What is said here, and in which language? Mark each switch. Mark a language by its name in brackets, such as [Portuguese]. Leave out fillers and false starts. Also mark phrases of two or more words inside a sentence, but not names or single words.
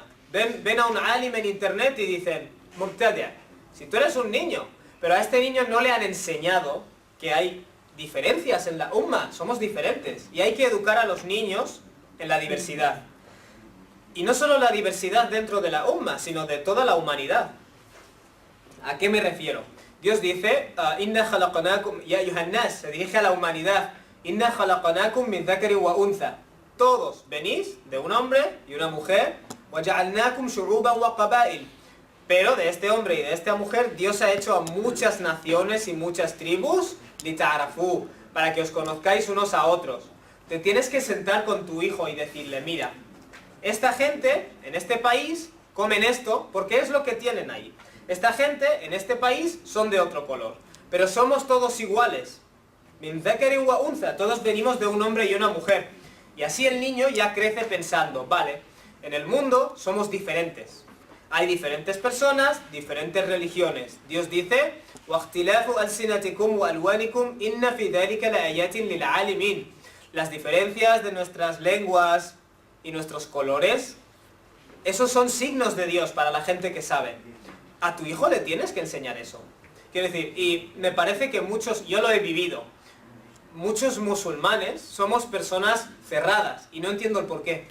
[Spanish] Ven a un alim en internet y dicen, Mubtadi', si tú eres un niño, pero a este niño no le han enseñado que hay diferencias en la umma, somos diferentes. Y hay que educar a los niños en la diversidad. Y no solo la diversidad dentro de la umma, sino de toda la humanidad. ¿A qué me refiero? Dios dice, [Arabic] إنا خلقناكم يا أيها الناس, [Spanish] se dirige a la humanidad, [Arabic] إنا خلقناكم من ذكر وأنثى. [Spanish] Todos venís de un hombre y una mujer, [Arabic] وجعلناكم شعوبا وقبائل. [Spanish] Pero de este hombre y de esta mujer, Dios ha hecho a muchas naciones y muchas tribus, lita'arafu, para que os conozcáis unos a otros. Te tienes que sentar con tu hijo y decirle, mira, esta gente en este país comen esto porque es lo que tienen ahí. Esta gente en este país son de otro color, pero somos todos iguales. [Arabic] من ذكر وأنثى, [Spanish] todos venimos de un hombre y una mujer. Y así el niño ya crece pensando, vale, en el mundo somos diferentes. Hay diferentes personas, diferentes religiones. Dios dice, [Arabic] وَاخْتِلَافُ أَلْسِنَتِكُمْ وَأَلْوَانِكُمْ إِنَّ فِي ذَلِكَ لَآيَاتٍ لِلْعَالِمِينَ. [Spanish] Las diferencias de nuestras lenguas y nuestros colores, esos son signos de Dios para la gente que sabe. A tu hijo le tienes que enseñar eso. Quiero decir, y me parece que muchos, yo lo he vivido, muchos musulmanes somos personas cerradas y no entiendo el por qué.